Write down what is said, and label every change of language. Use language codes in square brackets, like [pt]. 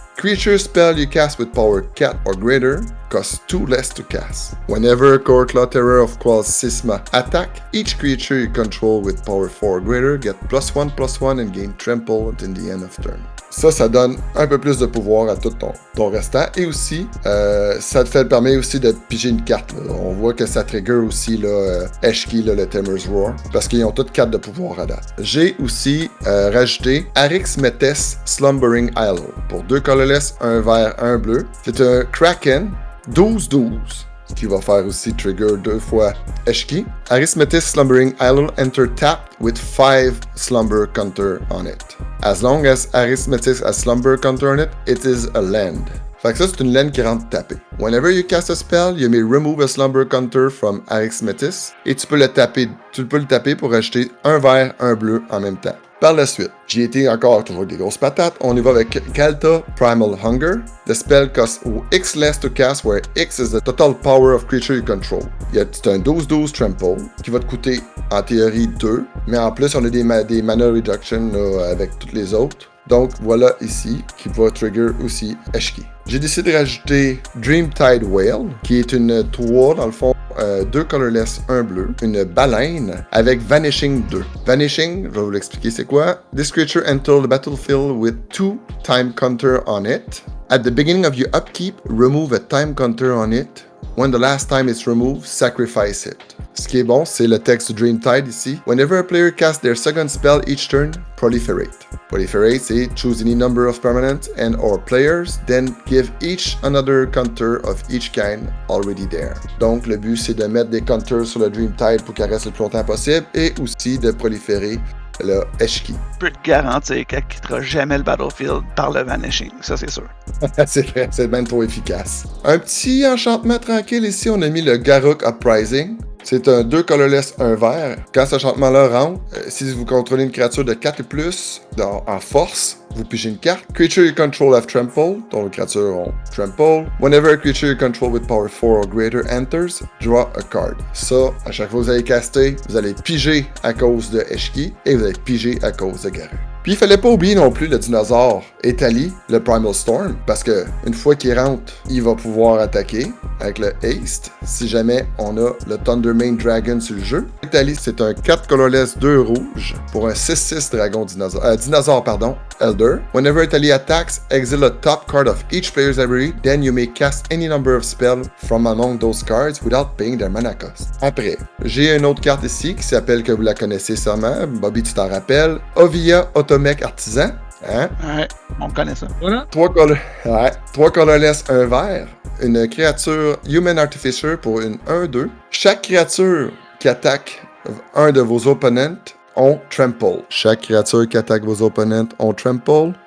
[en] Creature spell you cast with power 4 or greater costs 2 less to cast. Whenever Gorkla, Terror of Khal, 6 mana attack, each creature you control with power 4 or greater get +1/+1 and gain trample until the end of turn. [fr] Ça donne un peu plus de pouvoir à tout ton restant. Et aussi, ça te permet aussi de piger une carte. Là. On voit que ça trigger aussi Eshki, le Timur's Roar, parce qu'ils ont toutes 4 de pouvoir à date. J'ai aussi rajouté Arix Metes Slumbering Isle pour 2 colorless, 1 vert, 1 bleu. C'est un Kraken 12-12. Qui va faire aussi trigger 2 fois Eshki. [en] Arithmetic Slumbering Isle enter tapped with 5 slumber counter on it. As long as Arithmetic has slumber counter on it, it is a land. [fr] Fait que ça, c'est une land qui rentre taper. [en] Whenever you cast a spell, you may remove a slumber counter from Arithmetic [fr] et tu peux le taper pour ajouter un vert, un bleu en même temps. Par la suite, j'ai été encore toujours des grosses patates. On y va avec Galta Primal Hunger. [en] The spell costs X less to cast, where X is the total power of creature you control. [fr] C'est un 12-12 Trample qui va te coûter en théorie 2, mais en plus on a des mana reduction là, avec toutes les autres. Donc voilà ici qui va trigger aussi Eshki. J'ai décidé de rajouter Dreamtide Whale, qui est une 3 dans le fond, 2 colorless, 1 bleu, une baleine avec Vanishing 2. Vanishing, je vais vous l'expliquer c'est quoi. [en] This creature enters the battlefield with 2 time counter on it. At the beginning of your upkeep, remove a time counter on it. When the last time it's removed, sacrifice it. [fr] Ce qui est bon, c'est le texte Dreamtide ici. [en] Whenever a player casts their second spell each turn, proliferate. Proliferate, c'est choose any number of permanents and or players, then give each another counter of each kind already there. [fr] Donc, le but, c'est de mettre des counters sur le Dreamtide pour qu'il reste le plus longtemps possible et aussi de proliférer le Eshki. Je peux te garantir qu'elle ne quittera jamais le battlefield par le Vanishing, ça c'est sûr. C'est vrai, c'est même trop efficace. Un petit enchantement tranquille ici, on a mis le Garruk Uprising. C'est un 2 colorless, 1 vert. Quand cet enchantement-là rentre, si vous contrôlez une créature de 4 et plus en force, vous pigez une carte. [en] Creature you control have trample, [fr] dont les créatures ont trample. [en] Whenever a creature you control with power 4 or greater enters, draw a card. [fr] Ça, à chaque fois que vous allez caster, vous allez piger à cause de Eshki et vous allez piger à cause de Garruk. Puis il fallait pas oublier non plus le dinosaure Etali, le Primal Storm, parce que une fois qu'il rentre, il va pouvoir attaquer avec le Haste, si jamais on a le Thundermane Dragon sur le jeu. Etali, c'est un 4 colorless 2 rouge pour un 6-6 dragon dinosaure, Elder. [en] Whenever Etali attacks, exile a top card of each player's library, then you may cast any number of spells from among those cards without paying their mana cost. [fr] Après, j'ai une autre carte ici qui s'appelle, que vous la connaissez sûrement, Bobby tu t'en rappelles, Ovia Automech Artisan. Hein? Ouais, on connaît ça. Voilà. 3 colorless, 1 vert. Une créature Human Artificer pour une 1-2. Chaque créature qui attaque un de vos opponents ont trample. Chaque créature qui attaque vos opponents ont trample.